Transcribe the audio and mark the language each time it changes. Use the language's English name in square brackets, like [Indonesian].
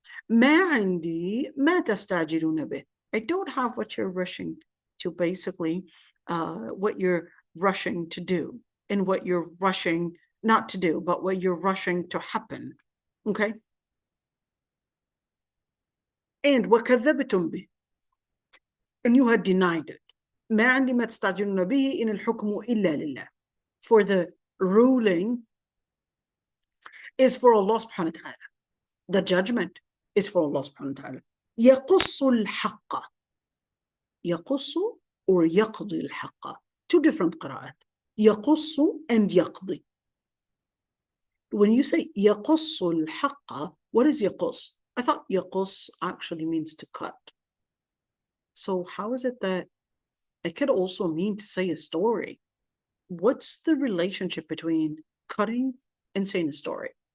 [Arabic] ما عندي ما تستعجلون به. [English] I don't have what you're rushing to, basically, what you're rushing to do, and what you're rushing not to do, but what you're rushing to happen. Okay? [Arabic] And وَكَذَّبْتُمْ بِهِ. [English] And you had denied it. [Arabic] ما عندي ما تستعجلون به إن الحكم إلا لله. [English] For the ruling is for Allah subhanahu wa ta'ala. The judgment is for Allah subhanahu wa ta'ala. [Arabic] يقص الحق. يقص or يقضي الحق. [English] Two different قراءات. [Arabic] يقص and يقضي. [English] When you say [Arabic] يقص الحق, [English] what is يقص? I thought يقص actually means to cut. So how is it that it could also mean to say a story? What's the relationship between cutting and saying a story?